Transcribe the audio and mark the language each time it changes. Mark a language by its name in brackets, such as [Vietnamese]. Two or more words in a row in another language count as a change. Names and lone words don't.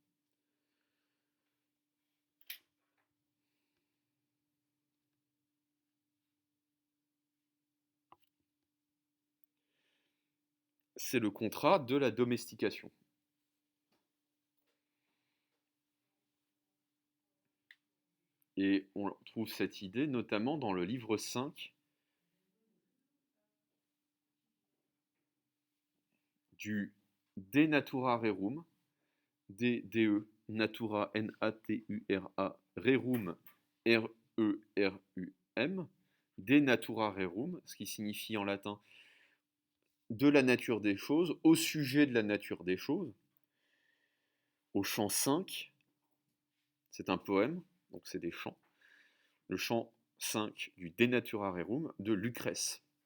[French] C'est le contrat de la domestication. Et on trouve cette idée notamment dans le livre 5 du De Natura Rerum, D-E, Natura, N-A-T-U-R-A, Rerum, R-E-R-U-M, De Natura Rerum, ce qui signifie en latin de la nature des choses, au sujet de la nature des choses, au chant 5, c'est un poème, donc c'est des chants, le chant 5 du De Natura Rerum de Lucrèce,